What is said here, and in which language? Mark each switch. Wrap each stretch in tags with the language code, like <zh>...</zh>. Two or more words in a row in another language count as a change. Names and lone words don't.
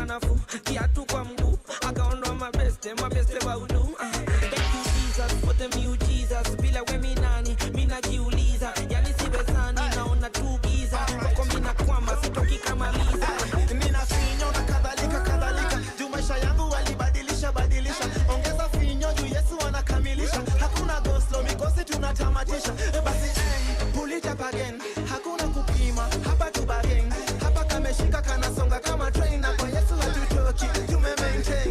<sw>mguu, kiatu kwa mguu, akaondoa mabeste baulu.</sw> <en>Thank you Jesus for the new Jesus,</en> <sw>bila we minani, minajiuliza, yani siwezani, naona tu giza, kwako mina kwama, sitoki kama Liza. Nina finyo na kadhalika, juu maisha yangu walibadilisha, ongeza finyo juu Yesu anakamilisha, hakuna goslo, mikosi tunatamatisha, basi</sw> <en>pull it up again,</en> <sw>hakuna kupima, hapa tu bargain, hapa kameshika kanasonga kama train, na kwa Yesu hatutoki, tume maintain.</sw>